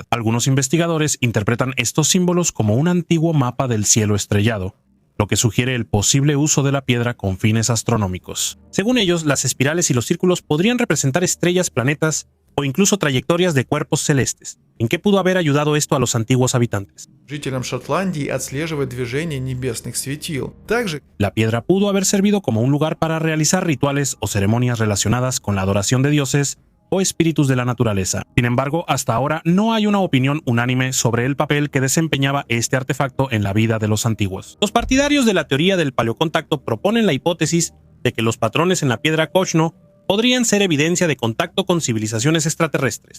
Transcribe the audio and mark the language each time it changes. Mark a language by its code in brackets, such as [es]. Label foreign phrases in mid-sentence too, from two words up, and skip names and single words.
[es] Algunos investigadores interpretan estos símbolos como un antiguo mapa del cielo estrellado, lo que sugiere el posible uso de la piedra con fines astronómicos. Según ellos, las espirales y los círculos podrían representar estrellas, planetas o incluso trayectorias de cuerpos celestes. ¿En qué pudo haber ayudado esto a los antiguos habitantes? [ru] Жителям Шотландии отслеживать движение небесных светил. Также [es] La piedra pudo haber servido como un lugar para realizar rituales o ceremonias relacionadas con la adoración de dioses o espíritus de la naturaleza. Sin embargo, hasta ahora no hay una opinión unánime sobre el papel que desempeñaba este artefacto en la vida de los antiguos. Los partidarios de la teoría del paleocontacto proponen la hipótesis de que los patrones en la piedra Cochno podrían ser evidencia de contacto con civilizaciones extraterrestres.